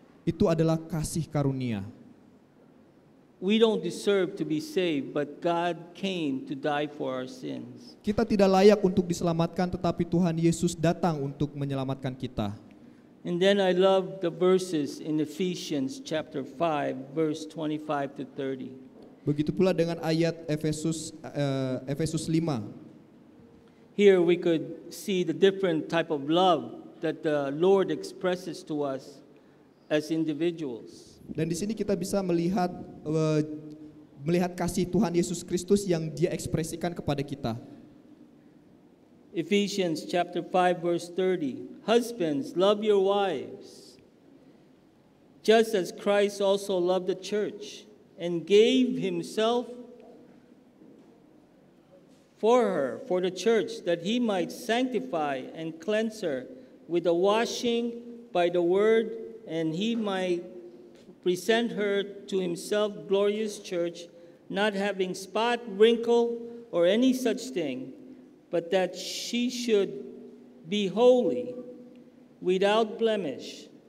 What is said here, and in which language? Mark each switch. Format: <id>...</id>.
<id>Itu adalah kasih karunia.</id> <en>We don't deserve to be saved, but God came to die for our sins.</en> <id>Kita tidak layak untuk diselamatkan, tetapi Tuhan Yesus datang untuk menyelamatkan kita.</id> <en>And then I love the verses in Ephesians chapter 5, verse 25 to 30.</en> <id>Begitu pula dengan ayat Efesus 5.</id> <en>Here we could see the different type of love that the Lord expresses to us as individuals.</en> <id>Dan di sini kita bisa melihat kasih Tuhan Yesus Kristus yang Dia ekspresikan kepada kita.</id> <en>Ephesians chapter 5 verse 30. Husbands, love your wives, just as Christ also loved the church and gave Himself for her, for the church, that He might sanctify and cleanse her with the washing by the word, and He might present her to Himself glorious church, not having spot, wrinkle, or any such thing, but that she should be holy, without blemish.</en>